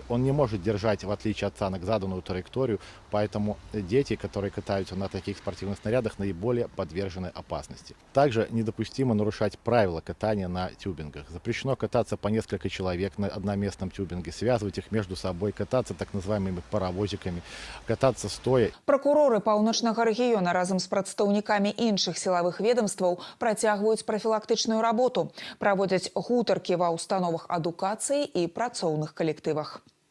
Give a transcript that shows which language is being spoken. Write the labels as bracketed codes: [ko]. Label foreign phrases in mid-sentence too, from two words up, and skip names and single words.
[ru] Он не может держать, в отличие от санок, заданную траекторию, поэтому дети, которые катаются на таких спортивных снарядах, наиболее подвержены опасности. Также недопустимо нарушать правила катания на тюбингах. Запрещено кататься по несколько человек на одноместном тюбинге, связывать их между собой, кататься так называемыми паровозиками, кататься стоя. [be] Пракуроры паўночнага рэгіёна разам з прадстаўнікамі іншых сілавых ведомстваў працягваюць прафілактычную работу. Праводзяць гутаркі ва ўстановах адукацыі і працоўных калектывах.